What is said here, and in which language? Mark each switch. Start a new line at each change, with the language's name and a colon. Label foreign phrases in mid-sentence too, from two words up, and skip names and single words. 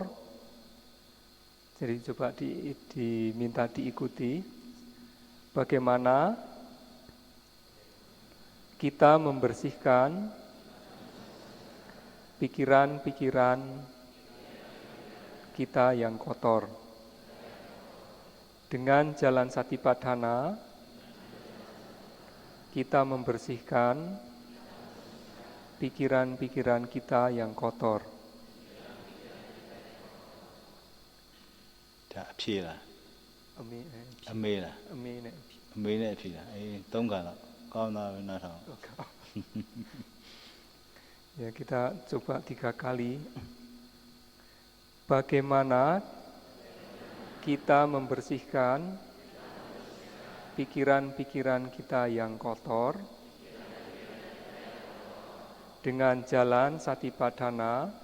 Indonesian: Jadi coba diminta diikuti bagaimana kita membersihkan pikiran-pikiran kita yang kotor. Dengan jalan Satipatthana, kita membersihkan pikiran-pikiran kita yang kotor.
Burmese: ဒါအဖြေလား
Indonesian: Amin.
Burmese: အမေလား
Indonesian: Amin.
Burmese: အမေနဲ့အဖြေလားသုံးခါတော့ကောင်းသားပဲနားထောင်
Indonesian: Ya, kita coba 3 kali. Bagaimana kita membersihkan pikiran-pikiran kita yang kotor dengan jalan Satipatthana.